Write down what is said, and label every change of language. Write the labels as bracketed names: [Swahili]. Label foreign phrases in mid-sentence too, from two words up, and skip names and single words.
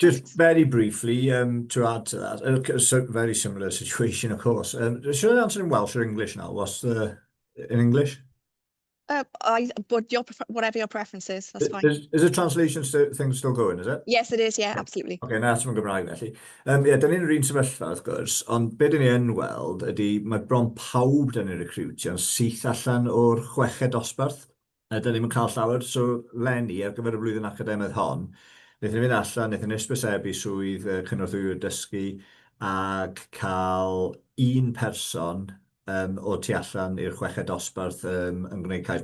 [English] Just very briefly to add to that, a very similar situation, of course. Should I answer in Welsh or English now? What's in English? But whatever your preference is, that's fine. Is the translation thing still going, is it? Yes, it is, yeah, absolutely. [Welsh] Okay, na, ti'n Gymraeg felly. Ie, da ni'n yr un sefyllfa, wrth gwrs, ond be dyn ni yn weld ydy, mae bron pawb da ni'n Recriwtio'n syth allan o'r chweched dosbarth. Da ni'n cael llawer, so Lenny, ar gyfer y flwyddyn academaidd hon, wnaethon ni fynd allan, wnaethon ni ysbysebu swydd cynorthwyr dysgu ac cael un person o tu allan i'r chweched dosbarth yn gwneud cais.